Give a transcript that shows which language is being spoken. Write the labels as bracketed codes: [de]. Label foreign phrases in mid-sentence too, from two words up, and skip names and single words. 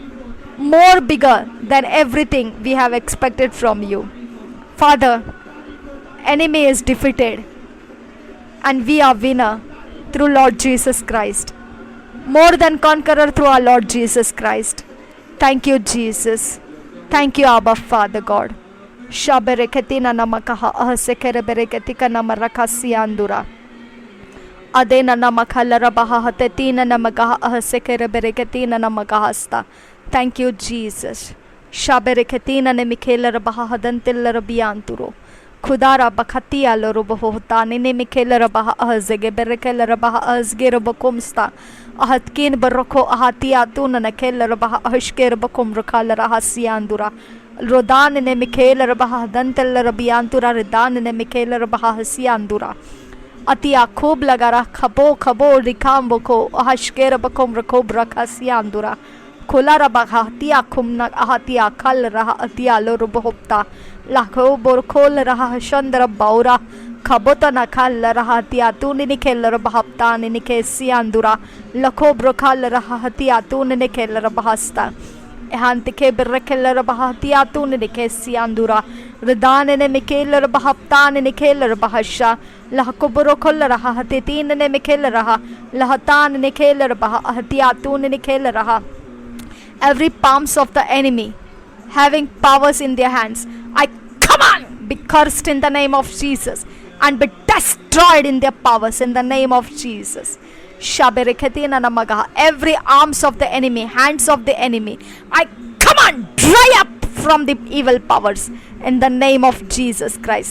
[en] More bigger than everything we have expected from you. Father, enemy is defeated and we are winner through Lord Jesus Christ. More than conqueror through our Lord Jesus Christ. Thank you, Jesus. Thank you, Abba, Father God. Shabereketina namakaha ahasekere bereketika namarakasi andura. Adena namakhalarabaha hatetina namakaha ahasekere bereketina namakahasta. Thank you, Jesus. Shabereketina nemikhelarabaha hadantilarabianturo. Khudara bakhatia lorobohota nene mikhelarabaha ahzege berekelarabaha azgerabakumsta. Ahatkin baroko ahatia tuna nakelarabaha ahshkerabakum rakhalaraha siandura. Rodan ne mikhelarabaha dantelarabiantura redan ne mikhelarabaha siandura. Atia khub lagara khabo khabo rikamboko ahshkerabakum rakob rakhasiandura. Kolara bahatia kumna ahatia kal raha atia lorobohopta. Lakho borkol raha shandra baura. Kabota nakal raha tia tunini keller bahapta ninike siandura. Lakho brokal raha hatia tunini keller bahasta. Ehantike berkeller bahatia tunike siandura. Ridanene mikeller bahapta ninikeller bahasha. Lahko borokol raha hatitin ne mikeller raha. Lahatan nikeller bahatia tunini keller raha. Every palms of the enemy having powers in their hands, I command, be cursed in the name of Jesus and be destroyed in their powers in the name of Jesus. Every arms of the enemy, hands of the enemy, I command, dry up from the evil powers in the name of Jesus Christ.